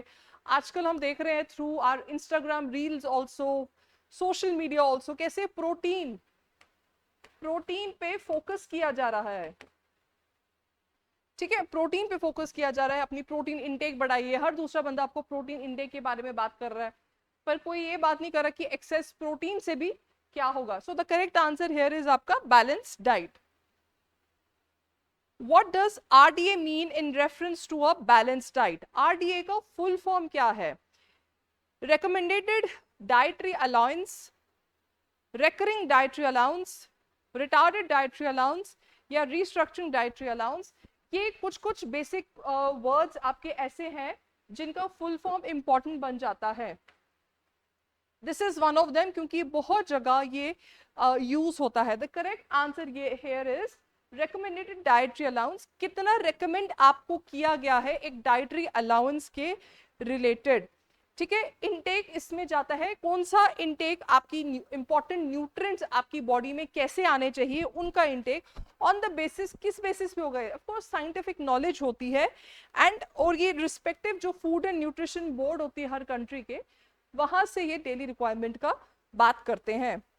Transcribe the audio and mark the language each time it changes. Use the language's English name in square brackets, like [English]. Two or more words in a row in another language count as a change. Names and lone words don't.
[Hindi] आजकल हम देख रहे हैं [English] through our Instagram reels also, social media also, [Hindi] कैसे प्रोटीन प्रोटीन पे फोकस किया जा रहा है। ठीक है, प्रोटीन पे फोकस किया जा रहा है, अपनी [English] protein intake [Hindi] बढ़ाइए। हर दूसरा बंदा आपको [English] protein intake [Hindi] के बारे में बात कर रहा है, पर कोई ये बात नहीं कर रहा कि [English] excess protein [Hindi] से भी क्या होगा। [English] So the correct answer here is आपका balance diet. What does RDA mean in reference to a balanced diet? [Hindi] RDA का [English] full form [Hindi] क्या है? [English] Recommended dietary allowance, recurring dietary allowance, retarded dietary allowance या restructuring dietary allowance। [Hindi] ये कुछ कुछ [English] basic words [Hindi] आपके ऐसे हैं जिनका [English] full form [Hindi] इंपॉर्टेंट बन जाता है। [English] this is one of them, [Hindi] क्योंकि बहुत जगह ये यूज होता है. [English] the correct answer ये here is recommended dietary allowance. [Hindi] कितना recommend आपको किया गया है एक [English] dietary allowance [Hindi] के related. ठीक है, इनटेक इसमें जाता है कौन सा इनटेक, आपकी [English] important nutrients [Hindi] आपकी बॉडी में कैसे आने चाहिए, उनका इनटेक [English] on the basis, [Hindi] किस बेसिस पे होगा, [English] of course scientific knowledge [Hindi] होती है एंड, और ये रिस्पेक्टिव जो [English] food and nutrition board [Hindi] होती है हर कंट्री के, वहां से ये [English] daily requirement [Hindi] का बात करते हैं.